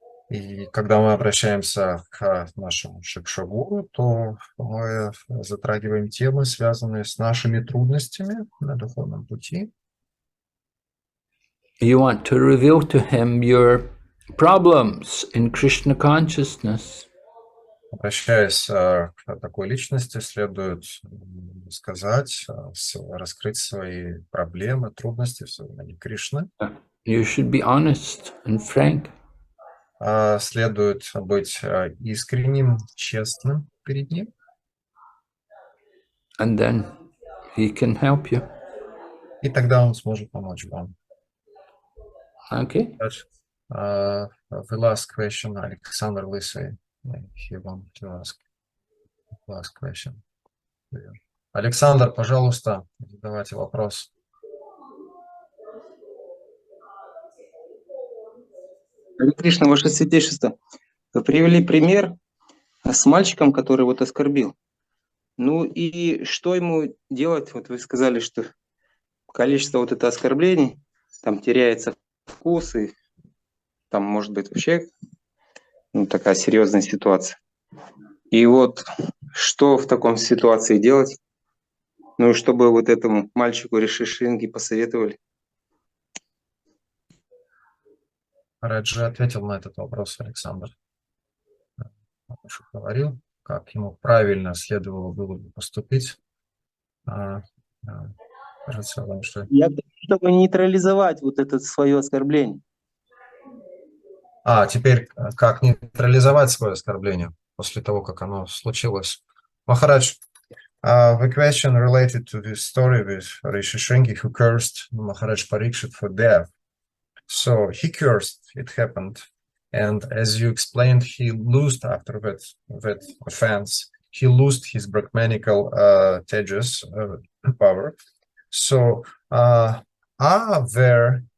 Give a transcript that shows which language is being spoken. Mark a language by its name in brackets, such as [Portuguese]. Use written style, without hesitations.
[Russian] И когда мы обращаемся к нашему шикшагуру, то мы затрагиваем темы, связанные с нашими трудностями на духовном пути. [English] You want to reveal to him your problems in Krishna consciousness. [Russian] Обращаясь к такой личности, следует сказать, раскрыть свои проблемы, трудности в сознании Кришны. [English] You should be honest and frank. [Russian] Следует быть искренним, честным перед ним. [English] And then he can help you. [Russian] И тогда он сможет помочь вам. [English] Okay. The last question, Alexander Lysy, he wanted to ask the last question. [Russian] Александр, пожалуйста, задавайте вопрос. Харе Кришна, ваше святейшество. Вы привели пример с мальчиком, который вот оскорбил. Ну и что ему делать? Вот вы сказали, что количество вот это оскорблений, там теряется вкус, и там может быть вообще такая серьезная ситуация. И вот что в таком ситуации делать? Ну и чтобы вот этому мальчику Шринги посоветовали. Раджи ответил на этот вопрос, Александр. Он уже говорил, как ему правильно следовало было бы поступить. Кажется, вам что... Я хочу, чтобы нейтрализовать вот это свое оскорбление. Теперь как нейтрализовать свое оскорбление после того, как оно случилось? [English] Махарадж, the question related to this story with Rishi Shringi, who cursed Maharaj Parikshit for death. So he cursed, it happened, and as you explained, he lost after that offense. He lost his Brahmanical tejas power. So are there